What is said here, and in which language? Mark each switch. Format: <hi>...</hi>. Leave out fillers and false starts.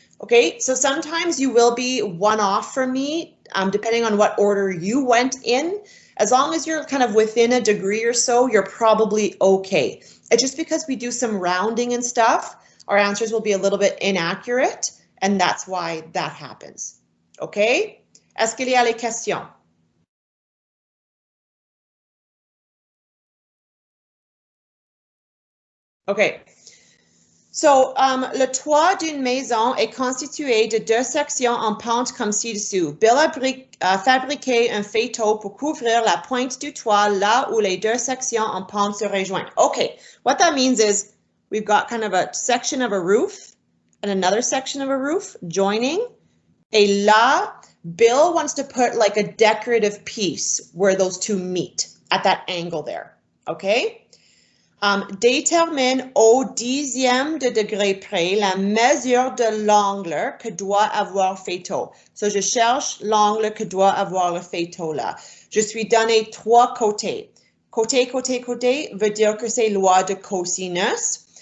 <en>Okay, so sometimes you will be one off from me, depending on what order you went in. As long as you're kind of within a degree or so, you're probably okay. It's just because we do some rounding and stuff, our answers will be a little bit inaccurate, and that's why that happens. Okay?</en> <fr>Est-ce qu'il y a les questions? Okay. So, le toit d'une maison est constitué de deux sections en pente comme ci-dessous. Bill a fabriqué un faîteau pour couvrir la pointe du toit là où les deux sections en pente se rejoignent.</fr> <en>Okay, what that means is we've got kind of a section of a roof and another section of a roof joining.</en> <fr>Et là,</fr> <en>Bill wants to put like a decorative piece where those two meet at that angle there. Okay?</en> <fr>Détermine au dixième de degré près la mesure de l'angle que doit avoir faîteau. So, je cherche l'angle que doit avoir le faîteau là. Je suis donné trois côtés. Côté, côté, côté veut dire que c'est loi de cosinus.</fr>